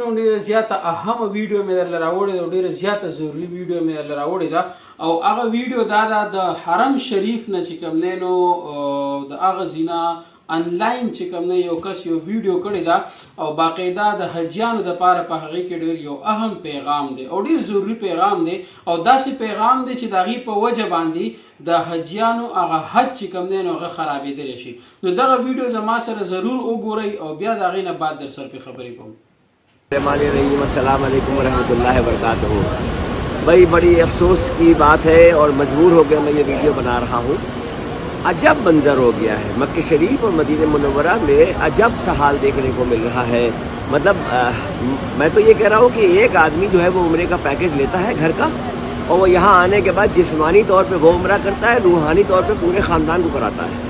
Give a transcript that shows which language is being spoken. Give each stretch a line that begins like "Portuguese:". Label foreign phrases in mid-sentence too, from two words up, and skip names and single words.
Pashto: ډیره زیاته اهم ویډیو مې درله راوړې ده، ډیره زیاته ضروري ویډیو مې درله راوړې ده او هغه ویډیو دا ده د حرم شریف نه چې کوم دی نو د هغه ځینه انلاین چې کوم نه یو کس یو ویډیو کړی ده او باقاعده د حجیانو دپاره په هغې کې ډېر یو اهم پیغام دی او ډېر ضروري پیغام دی او داسې پیغام دی چې د هغې په وجه باندې د حجیانو هغه حج چې کوم دی نو هغه خرابېدلی شي. نو دغه ویډیو زما سره ضرور وګورئ او بیا د هغې نه بعد در سره پې خبرې کوم.
Arabic: السلام علیکم ورحمة الله وبركاته.
Urdu: بھائی بڑی افسوس کی بات ہے اور مجبور ہو گیا میں یہ ویڈیو بنا رہا ہوں. عجب منظر ہو گیا ہے، مکے شریف اور مدینے منورہ میں عجب سا حال دیکھنے کو مل رہا ہے. مطلب میں تو یہ کہہ رہا ہوں کہ ایک آدمی جو ہے وہ عمرے کا پیکج لیتا ہے گھر کا اور وہ یہاں آنے کے بعد جسمانی طور پہ وہ عمرہ کرتا ہے، روحانی طور پہ پورے خاندان کو کراتا ہے.